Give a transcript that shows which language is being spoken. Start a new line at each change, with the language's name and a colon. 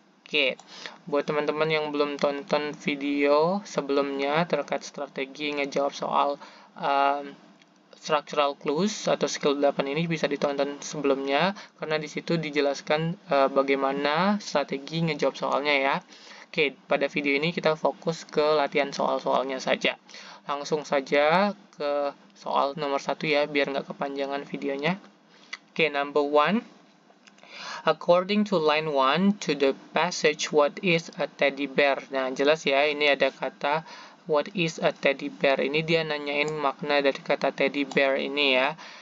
Indonesian: Oke, buat teman-teman yang belum tonton video sebelumnya terkait strategi ngejawab soal um, structural clues atau skill 8 ini bisa ditonton sebelumnya karena di situ dijelaskan bagaimana strategi ngejawab soalnya ya. Oke, pada video ini kita fokus ke latihan soal-soalnya saja. Langsung saja ke soal nomor 1 ya, biar nggak kepanjangan videonya.
English: Oke, number 1. According to line 1 to the passage what is a teddy bear.
Indonesian: Nah, jelas ya, ini ada kata
English: what is a teddy bear.
Indonesian: Ini dia nanyain makna dari kata teddy bear ini ya.